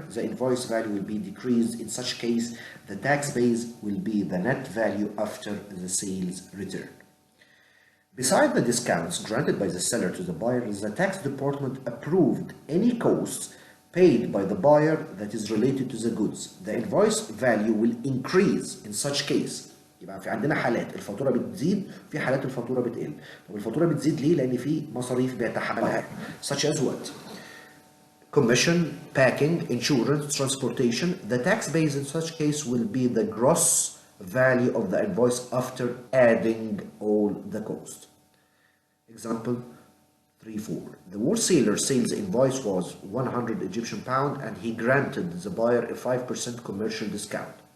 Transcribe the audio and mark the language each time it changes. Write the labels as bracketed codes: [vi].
[en] The invoice value will be decreased. In such case, the tax base will be the net value after the sales return. Besides the discounts granted by the seller to the buyer, the tax department approved any costs paid by the buyer that is related to the goods. The invoice value will increase in such case. [ar] يبقى في عندنا حالات الفاتورة بتزيد، في حالات الفاتورة بتقل. طب الفاتورة بتزيد ليه؟ لأن في مصاريف بيتحملها. [en] Such as what? Commission, packing, insurance, transportation. The tax base in such case will be the gross value of the invoice after adding all the cost. Example 3.4. The wholesaler sales invoice was 100 Egyptian pound and he granted the buyer a 5% commercial discount.